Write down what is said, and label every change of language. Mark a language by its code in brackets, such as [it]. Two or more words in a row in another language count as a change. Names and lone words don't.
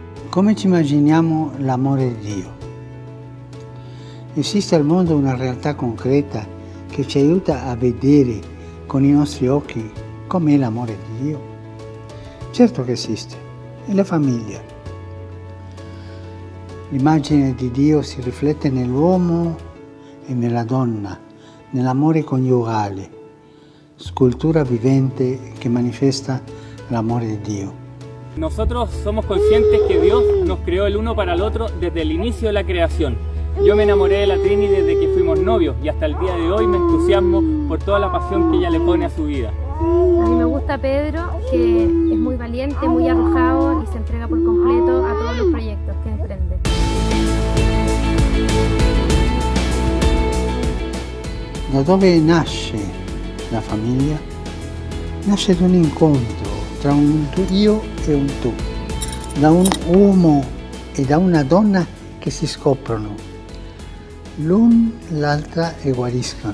[it] Come ci immaginiamo l'amore di Dio? Esiste al mondo una realtà concreta che ci aiuta a vedere con i nostri occhi com'è l'amore di Dio? Certo che esiste, è la famiglia. L'immagine di Dio si riflette nell'uomo e nella donna, nell'amore coniugale, scultura vivente [es] que manifiesta el amor de Dios. Nosotros somos conscientes que Dios nos creó el uno para el otro desde el inicio de la creación. Yo me enamoré de la Trini desde que fuimos novios y hasta el día de hoy me entusiasmo por toda la pasión que ella le pone a su vida. A mí me gusta Pedro, que es muy valiente, muy arrojado y se entrega por completo a todos los proyectos que emprende. [it] Da dove nasce la famiglia? Nasce da un incontro tra un io e un tu, da un uomo e da una donna che si scoprono, l'un l'altra e guariscono.